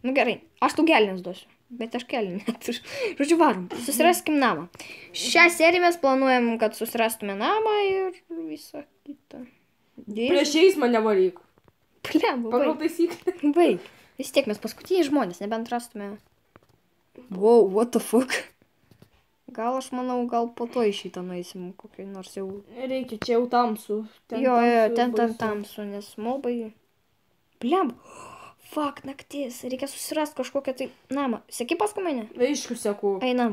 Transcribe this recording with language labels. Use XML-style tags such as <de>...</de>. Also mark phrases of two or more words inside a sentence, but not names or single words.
<lt>Nu gerai, aš tau gelines duosiu. Bet aš kelnių neturiu. Žodžiu, varom, susiraskim namą. Šią seriją mes planuojam, kad susirastume namą ir visą kitą. Prieš eismą nevaryk. Plem, Pagal taisyklę. baig. Vis tiek mes paskutiniai žmonės, nebent rastume.</lt> <en>Wow, what the fuck?</en> <lt>Gal aš manau, gal po to į šitą nueisim, kokį nors jau... Reikia, čia jau tamsu. Jo, ten tamsu, nes mobai... Blem, fuck, naktis, reikia susirast kažkokią tai namą. Seki paskui mane? Aišku, seku. Einam.</lt>